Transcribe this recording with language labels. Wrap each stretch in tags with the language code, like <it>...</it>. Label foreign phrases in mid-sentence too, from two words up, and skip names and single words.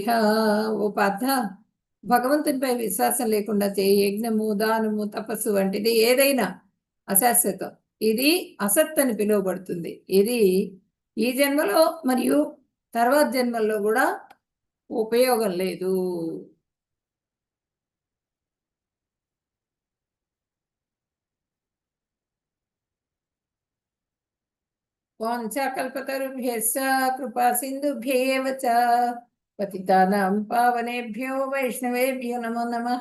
<te>ఓ పార్థ, భగవంతునిపై విశ్వాసం లేకుండా చేయి యజ్ఞము దానము తపస్సు వంటిది ఏదైనా అశాశ్వతం. ఇది అసత్ అని పిలువబడుతుంది. ఇది ఈ జన్మలో మరియు తర్వాత జన్మల్లో కూడా ఉపయోగం లేదు.</te> <sa>వాంఛాకల్పతరుభ్యశ్చ కృపా సింధుభ్యేవ చ పతితానాం పావనేభ్యో వైష్ణవేభ్యో నమో నమః.</sa>